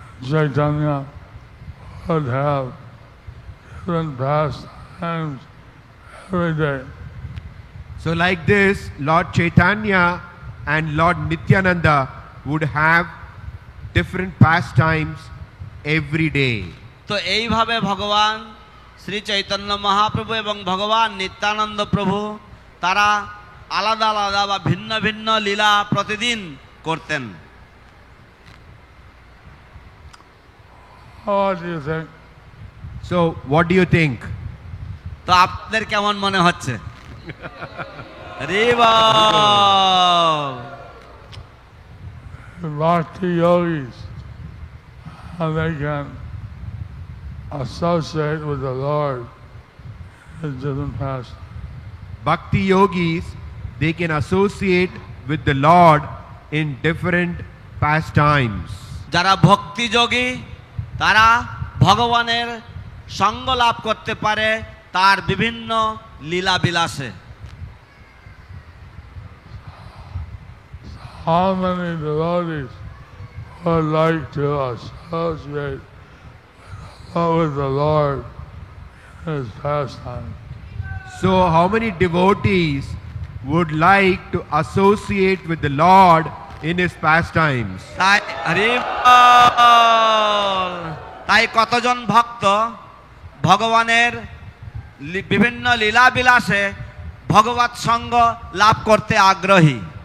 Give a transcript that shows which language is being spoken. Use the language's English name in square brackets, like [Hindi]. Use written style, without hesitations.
[English] Chaitanya would have different pastimes every day. So like this, Lord Chaitanya and Lord Nityananda would have different pastimes every day. [Bangla] তো এইভাবে ভগবান শ্রী চৈতন্য মহাপ্রভু এবং ভগবান নিত্যানন্দ প্রভু তারা আলাদা আলাদা বা ভিন্ন ভিন্ন লীলা প্রতিদিন করতেন। [English] What do you think? So what do you think? [Bangla] তো আপনাদের কেমন মনে হচ্ছে? হরি বল। [English] Bhakti yogis, how they can associate with the Lord in different pastimes. Bhakti yogis, they can associate with the Lord in different pastimes. [Bangla] যারা ভক্তি যোগী তারা ভগবানের সঙ্গ লাভ করতে পারে তার বিভিন্ন লীলা বিলাসে। [English] How many devotees would like to associate with the Lord in His pastime? So how many devotees would like to associate with the Lord in His pastimes? [Bangla] তাই হরি বল। তাই কতজন ভক্ত ভগবানের বিভিন্ন লীলা বিলাসে ভগবৎ সঙ্গ লাভ করতে আগ্রহী।